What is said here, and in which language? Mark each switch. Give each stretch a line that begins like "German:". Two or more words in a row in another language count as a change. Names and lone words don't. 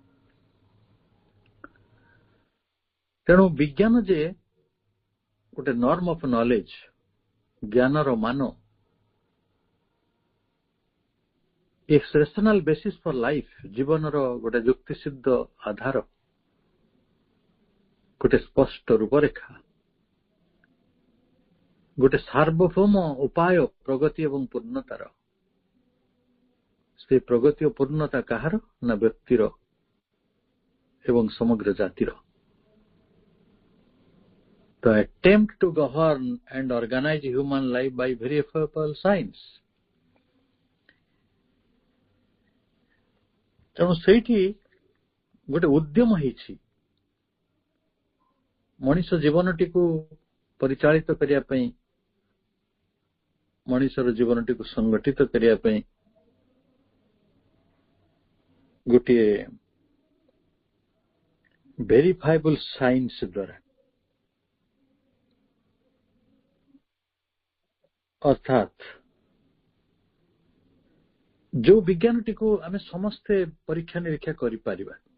Odia: ତେଣୁ ବିଜ୍ଞାନ ଯେ ଗୋଟେ
English: norm of knowledge,
Odia: ଜ୍ଞାନର ମାନ,
English: rational basis for life,
Odia: ଜୀବନର ଗୋଟେ ଯୁକ୍ତିସିଦ୍ଧ ଆଧାର, ଗୋଟେ ସ୍ପଷ୍ଟ ରୂପରେଖା, ଗୋଟେ ସାର୍ବଭୌମ ଉପାୟ ପ୍ରଗତି ଏବଂ ପୂର୍ଣ୍ଣତାର। ସେ ପ୍ରଗତି ଓ ପୂର୍ଣ୍ଣତା କାହାର? ନା ବ୍ୟକ୍ତିର ଏବଂ ସମଗ୍ର ଜାତିର।
English: The attempt to govern and organize human life by verifiable science.
Odia: ତେଣୁ ସେଇଠି ଗୋଟେ ଉଦ୍ୟମ ହେଇଛି ମଣିଷ ଜୀବନଟିକୁ ପରିଚାଳିତ କରିବା ପାଇଁ, ମଣିଷର ଜୀବନଟିକୁ ସଂଗଠିତ କରିବା ପାଇଁ ଗୋଟିଏ
English: verifiable science
Odia: ଦ୍ୱାରା, ଅର୍ଥାତ୍ ଯୋଉ ବିଜ୍ଞାନଟିକୁ ଆମେ ସମସ୍ତେ ପରୀକ୍ଷା ନିରୀକ୍ଷା କରିପାରିବା।